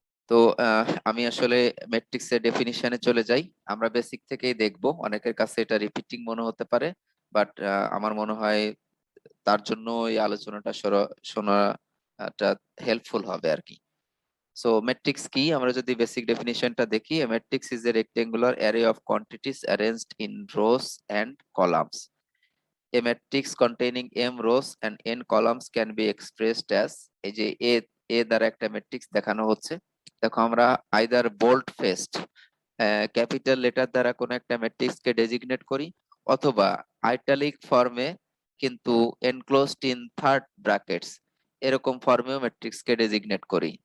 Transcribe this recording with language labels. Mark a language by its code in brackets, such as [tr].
[bn] তো আমি আসলে ম্যাট্রিক্স এর ডেফিনিশনে চলে যাই। আমরা বেসিক থেকেই দেখব, অনেকের কাছে এটা রিপিটিং মনে হতে পারে, বাট আমার মনে হয় তার জন্য এই আলোচনাটা শোনাটা হেল্পফুল হবে আর কি। সো ম্যাট্রিক্স কি, আমরা যদি বেসিক ডেফিনিশনটা দেখি, [en] a matrix is a rectangular array of quantities arranged in rows and columns. A matrix containing m rows and n columns can be expressed as, [bn] এই যে এ দ্বারা একটা ম্যাট্রিক্স দেখানো হচ্ছে। দেখো আমরা either bold fest capital letter দ্বারা কোনো একটা ম্যাট্রিক্স কে ডেজিগনেট করি, অথবা আইটালিক ফর্মে কিন্তু [en] enclosed in third brackets [bn] এরকম ফর্মেও ম্যাট্রিক্স কে ডেজিগনেট করি।